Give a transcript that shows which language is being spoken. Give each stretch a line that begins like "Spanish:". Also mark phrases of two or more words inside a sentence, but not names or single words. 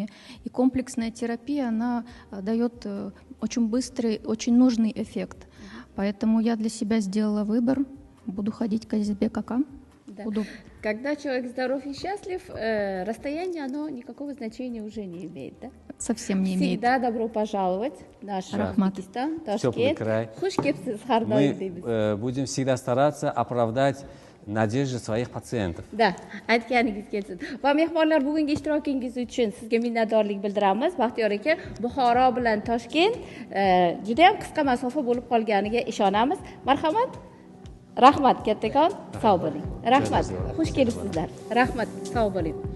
Russian: И комплексная терапия, она дает очень быстрый, очень нужный эффект. Поэтому я для себя сделала выбор, буду ходить к Азизбек Акам. Да. Когда человек здоров и счастлив, расстояние, оно никакого значения уже не имеет, да? Совсем не имеет. Всегда добро пожаловать в наш Узбекистан, Ташкент.
Uzbek: Xush kelibsiz, har doim deymiz.
Russian: Мы будем всегда стараться оправдать надежды своих пациентов. Да,
Uzbek: aytganingiz kelsin. Va mehmonlar, bugungi ishtirokingiz uchun sizga minnatdorlik bildiramiz. Baxtiyor aka, Buxoro bilan Toshkent juda ham qisqa masofa bo'lib qolganiga ishonamiz. Marhamat. Rahmat kattakon, sog' bo'ling. Rahmat. Xush kelibsizlar. Rahmat, sog' bo'ling.